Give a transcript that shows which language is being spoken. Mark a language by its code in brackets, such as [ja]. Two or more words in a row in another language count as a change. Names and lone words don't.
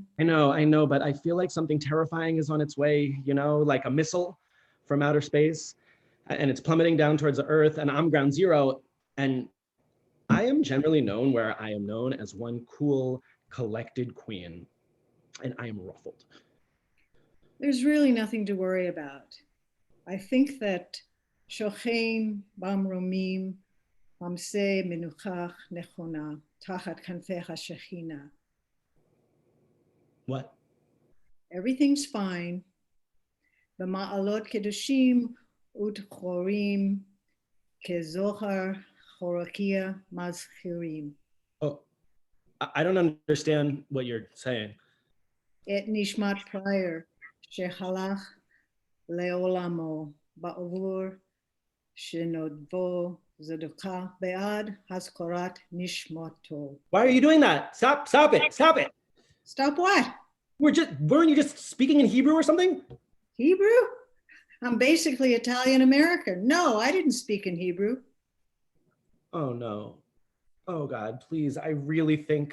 [en] I know, but I feel like something terrifying is on its way, you know, like a missile from outer space, and it's plummeting down towards the Earth, and I'm ground zero. And I am generally known where I am known as one cool, collected queen, and I am ruffled. There's really nothing to worry about. I think that [he] שׁוֹכֵן בַּמְּרוֹמִים הַמְצֵא מְנוּחָה נְכוֹנָה תַּחַת כַּנְפֵי הַשְּׁכִינָה. [en] What? Everything's fine. [he] בְּמַעֲלוֹת קְדוֹשִׁים וּטְהוֹרִים כְּזוֹהַר הָרָקִיעַ מַזְהִירִים. [en] Oh, I don't understand what you're saying. [he] אֶת נִשְׁמַת prior שֶׁהָלַךְ לְעוֹלָמוֹ בַּעֲבוּר שֶׁנָּדְבוּ צְדָקָה בְּעַד הַזְכָּרַת נִשְׁמָתוֹ. [en] Why are you doing that? Stop it. Stop what? Weren't you just speaking in Hebrew or something? Hebrew? I'm basically Italian American. No, I didn't speak in Hebrew. Oh no. Oh God, please. I really think